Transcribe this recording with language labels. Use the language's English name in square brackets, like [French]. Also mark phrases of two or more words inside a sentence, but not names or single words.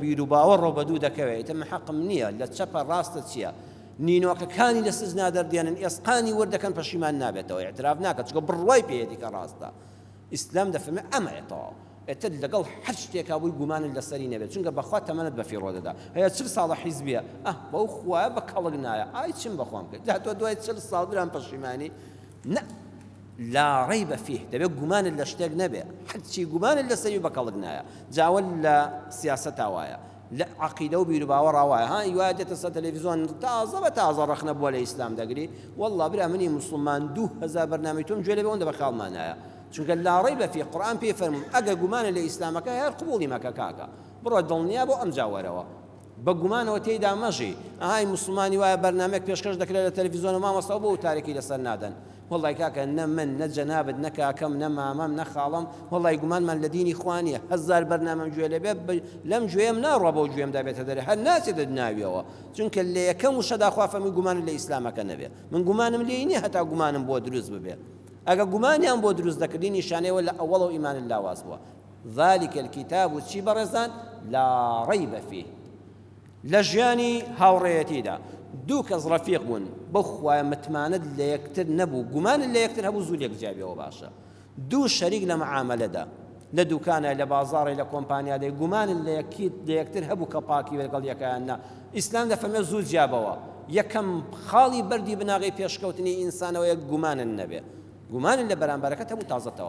[Central Kurdish] بیر و باوەڕ بە دوو دەکەوێت ئەمە حەقم نییە لە چەپە ڕاستە چییە نینۆکەکانی لە سزنا دەردێنن ئێسقانی وەردەکەن پەشیمان نابێتەوە اعتراف ناکات چونکە بڕوای پێیەتی کە ڕاستە ئیسلام دەفەرمێ ئەمەیەتەوە ئێتر لەگەڵ هەر شتێکا بووی گومانت لەسەری نەبێت چونکە بەخوا تەمەنت بە فیڕۆ دەدا هەیە 40 ساڵە حیزبیە بەو خوایە بە کەڵک نایە ئای چیم بەخوام کرد داتۆ دوای 40 ساڵ بران پەشیمانی نە [Arabic] لا ريب فيه [Central Kurdish] دەبێت گومانت لە شتێک نەبێ هەرچی گومانت لەسەری بە کەڵک نایە جاوە لە سیاسەتا وایە لە عەقیدە و بیر و باوەڕا وایە هیوایە دێتە سەر تەلەڤیزۆن تازە بە تازە ڕەخنە بووە لە ئیسلام دەگری وەڵڵا برا منی موسڵمان 2000 بەرنامەی تۆم گوێ لێ بێ ئەوەندە بە خاڵمانایە چونکە [Arabic] لا ريب فيه [Central Kurdish] قورئان پێی فەرمووی ئەگە گومانە لە ئیسلامەکە هەر قبوڵی مەکە کاکە بڕۆ دڵنیا بۆ ئەم جاوەرەوە بە گومانەوە تێیدا مەژی ئاهای موسڵمانی وایە بەرنامەیەک پێشکەش دەکرێت لە تەلەڤیزۆن و مامۆستا بۆ تارێکی لەسەر نادەن وەڵڵای کاکە نە من نە جەنابت نە کاکەم نە مامەم نە خاڵم وەڵڵای گومانمان لە دینی خوا نییە 1000 بەرنامەم گوێ لێ بێت لەم گوێم ناڕوا بەو گوێمدا بێتە دەرێ هەر ناچێتە ناویەوە چونکە لە یەکەم وشەدا خوا فەرمووی گومانت لە ئیسلامەکە نەبێ من گومانم لێی نییە هەتا گومانم بۆ دروست ببێ ئەگە گومانیان بۆ دروست دەکردی نیشانەیەوە لە ئەوەڵ و ئیمانت لاواز بووە [Arabic] ذلك الكتاب [Central Kurdish] و چی بەڕێزان [Arabic] لا ريب فيه [Central Kurdish] لە ژیانی هاوڕێیەتیدا دوو کەس ڕەفیق بوون بەخوایە متمانەت لە یەکتر نەبوو گومانت لە یەکتر هەبوو زوو یەکجابیەوە باشە دوو شەریک لە معامەلەدا لە دوکانە لە بازاڕی لە کۆمپانیادەی گومانت لە یەکتر هەبوو کە پاکی لەگەڵ یەکیان نا ئیسلام دەفەرمێ زوو جیابەوە یەکەم خاڵی بەردی بناغی پێشکەوتنی ئینسانەوە یەک گومانت نەبێ گومانت لە بەرامبەرەکەت هەبوو تازەتەوە